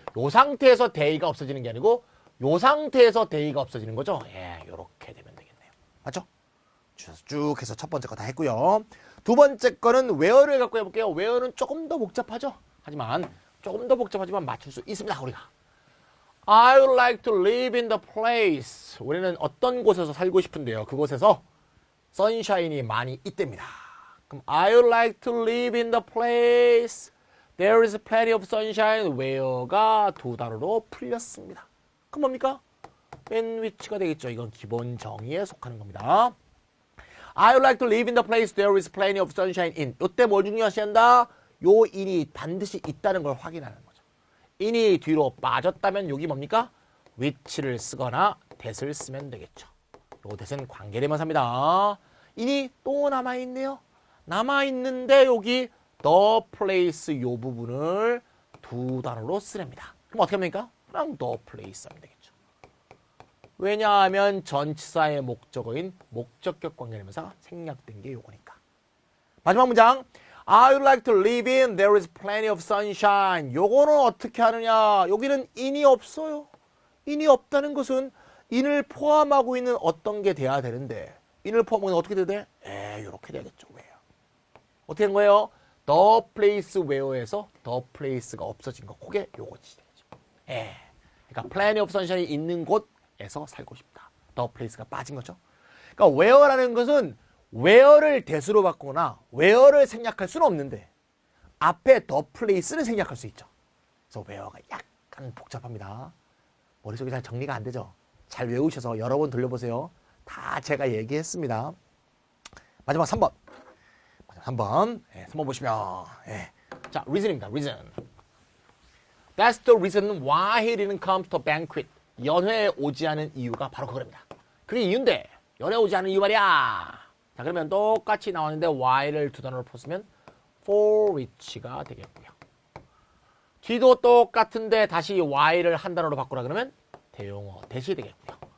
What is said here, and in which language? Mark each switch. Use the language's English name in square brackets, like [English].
[Korean] 요 상태에서 they가 없어지는 게 아니고 요 상태에서 they가 없어지는 거죠. 예, 요렇게 되면 되겠네요. 맞죠? 쭉 해서 첫 번째 거 다 했고요. 두 번째 거는 where를 갖고 해볼게요. where는 조금 더 복잡하죠. 하지만 조금 더 복잡하지만 맞출 수 있습니다. 우리가 [English] I would like to live in the place. [Korean] 우리는 어떤 곳에서 살고 싶은데요. 그곳에서 선샤인이 많이 있답니다. 그럼 [English] I would like to live in the place there is plenty of sunshine. [Korean] where가 두 단어로 풀렸습니다. 그럼 뭡니까? in which가 되겠죠. 이건 기본 정의에 속하는 겁니다. [English] I would like to live in the place there is plenty of sunshine in. [Korean] 이때 뭘 중요시한다? 요 in이 반드시 있다는 걸 확인하는 거죠. in이 뒤로 빠졌다면 여기 뭡니까? which를 쓰거나 that을 쓰면 되겠죠. 요 that은 관계대명사입니다. in이 또 남아있네요. 남아있는데 여기 the place 요 부분을 두 단어로 쓰랍니다. 그럼 어떻게 합니까? 그냥 the place 하면 되겠죠. 왜냐하면 전치사의 목적어인 목적격 관계대명사가 생략된 게 요거니까. 마지막 문장. [English] I would like to live in there is plenty of sunshine. [Korean] 요거는 어떻게 하느냐. 여기는 in이 없어요. in이 없다는 것은 in을 포함하고 있는 어떤 게 돼야 되는데 in을 포함하고 있는 어떻게 돼야 돼? 요렇게 돼야겠죠. 왜요? 어떻게 된 거예요? the place where에서 the place가 없어진 거. 그게 요거지 되죠. 그러니까 [English] plenty of sunshine [Korean] 이 있는 곳에서 살고 싶다. the place가 빠진 거죠. 그러니까 where라는 것은 where를 that으로 바꾸거나 where를 생략할 수는 없는데 앞에 the place를 생략할 수 있죠. 그래서 where가 약간 복잡합니다. 머릿속에 잘 정리가 안 되죠. 잘 외우셔서 여러 번 돌려보세요. 다 제가 얘기했습니다. 마지막 3번. 3번 보시면 자, reason입니다. [English] reason. That's the reason why he didn't come to the banquet. [Korean] 연회에 오지 않은 이유가 바로 그겁니다. 그게 이유인데 연회에 오지 않은 이유 말이야. 자, 그러면 똑같이 나왔는데 why를 두 단어로 풀었으면 for which가 되겠고요. 뒤도 똑같은데 다시 why를 한 단어로 바꾸라 그러면 대용어 that이 되겠고요.